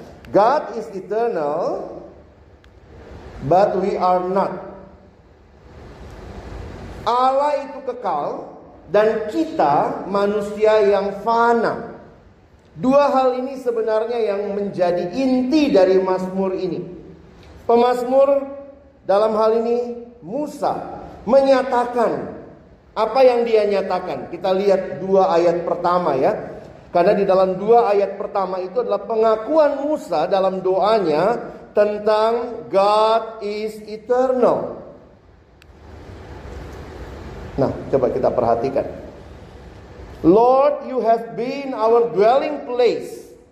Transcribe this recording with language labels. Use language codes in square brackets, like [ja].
[en] God is eternal, but we are not. [id] Allah itu kekal, dan kita manusia yang fana. 2 hal ini sebenarnya yang menjadi inti dari Mazmur ini. Pemazmur dalam hal ini Musa menyatakan apa yang dia nyatakan. Kita lihat 2 ayat pertama ya. Karena di dalam 2 ayat pertama itu adalah pengakuan Musa dalam doanya tentang God is eternal. Nah, coba kita perhatikan. [en] Lord, you have been our dwelling place.